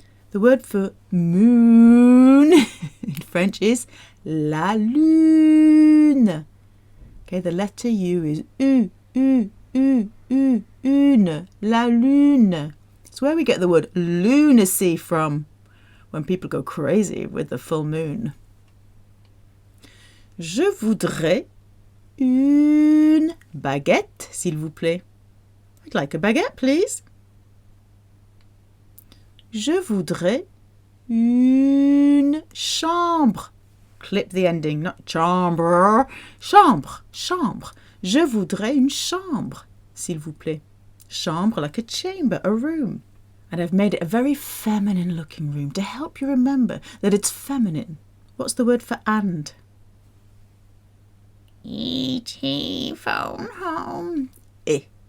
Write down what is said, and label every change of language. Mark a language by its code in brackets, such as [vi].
[en] The word for moon in French is la lune. Okay, the letter U is une, la lune. It's where we get the word lunacy from, when people go crazy with the full moon. [fr] Je voudrais une baguette, s'il vous plaît. [en] I'd like a baguette, please. [fr] Je voudrais une chambre. [en] Clip the ending, not chambre. Chambre, chambre. [fr] Je voudrais une chambre, s'il vous plaît. [en] Chambre like a chamber, a room. And I've made it a very feminine looking room to help you remember that it's feminine. What's the word for and? E.T. phone home. I.